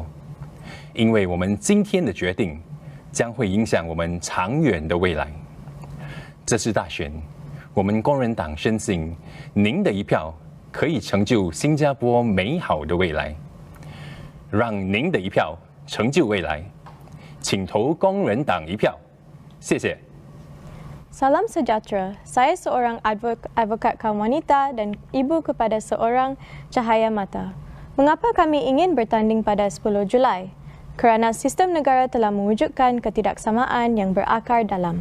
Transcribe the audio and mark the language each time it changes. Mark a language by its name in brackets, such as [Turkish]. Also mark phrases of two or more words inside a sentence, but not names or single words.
[Chinese] 因为我们今天的决定将会影响我们长远的未来。这次大选，我们工人党深信，您的一票可以成就新加坡美好的未来。让您的一票成就未来，请投工人党一票。谢谢。 [Malay] Salam sejahtera. Saya seorang advokat kaum wanita dan ibu kepada seorang cahaya mata. Mengapa kami ingin bertanding pada 10 Julai? Kerana sistem negara telah mewujudkan ketidaksamaan yang berakar dalam.